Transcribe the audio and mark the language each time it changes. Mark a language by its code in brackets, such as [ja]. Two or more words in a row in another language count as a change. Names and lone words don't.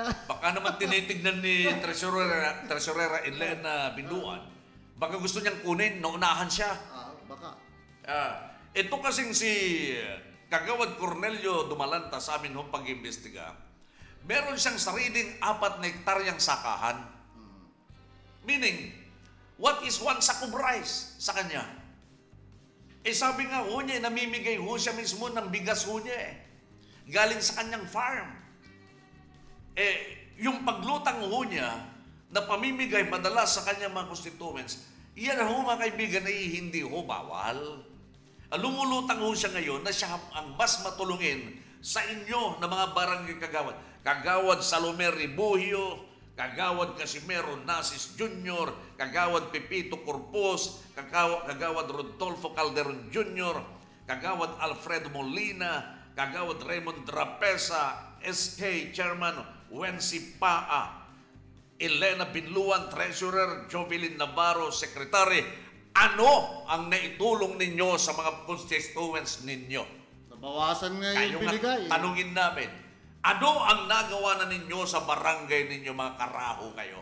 [tl] baka naman tinitignan ni Tresurera Elena Binluan. Baka gusto niyang kunin, naunahan siya. Baka. Ito kasing si Kagawad Cornelio Dumalanta sa amin hong pag-imbestiga, meron siyang sariling 4 na hektaryang sakahan. [en] Meaning, what is one sack of rice sa kanya? [tl] Sabi nga ho niya, namimigay ho siya mismo ng bigas ho niya galing sa kanyang farm. Yung paglutang ho niya, na pamimigay madalas sa kanyang mga constituents, yan ho mga kaibigan ay hindi ho bawal. Lumulutang ho siya ngayon na siya ang mas matulungin sa inyo na mga barangay kagawad. Kagawad Salome Ribugio, Kagawad Casimero Nasis Jr., Kagawad Pepito Corpus, Kagawad Rodolfo Calderon Jr., Kagawad Alfredo Molina, Kagawad Raymond Trapesa, SK Chairman Wency Paa, Elena Binluan, Treasurer, Jovelyn Navarro, Secretary. Ano ang naitulong ninyo sa mga constituents ninyo? Nabawasan nga Kayo yung binigay. nga, tanungin namin, ano ang nagawa na ninyo sa barangay ninyo, mga karaho kayo?